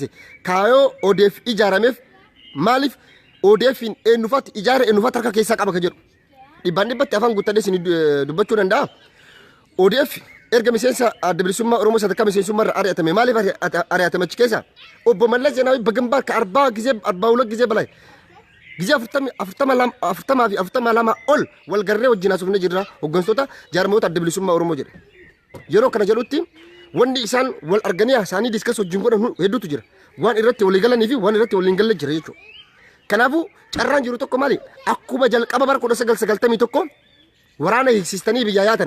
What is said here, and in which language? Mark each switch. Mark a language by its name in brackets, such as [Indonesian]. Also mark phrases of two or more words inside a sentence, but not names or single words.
[Oromo] Kaayoo ODF ijaarameef maaliif ODF eenyufaatti ijaara eenyufaatti harka keessaa qaba ka jedhu. Dhibbaan dhibbatti afaan guuttadhee isin dubbachuu danda'a. ODF erga miseensa adda bilisummaa Oromoo sadarkaa miseensummaa irraa ari'atame maaliif ari'atame achi keessa? Obbo Mallas Zeenaawii bagambaa ka 42 [Amharic] ጊዜ በላይ ጊዜ [Oromo] 42 ol wal garree wajjin haasofnee jirra hoggantoota jaarmoota adda bilisummaa Oromoo jedhe. Yeroo kana jedhutti wanni isaan wal arganii isaanii diskas wajjin godhan hedduutu jira. Waan irratti walii galanii fi waan irratti walii hin galle jira jechuudha. Kanaafuu carraan jiru tokko maali? Akkuma jalqaba bara 1991 waraana hiiksistanii biyyaa yaatan.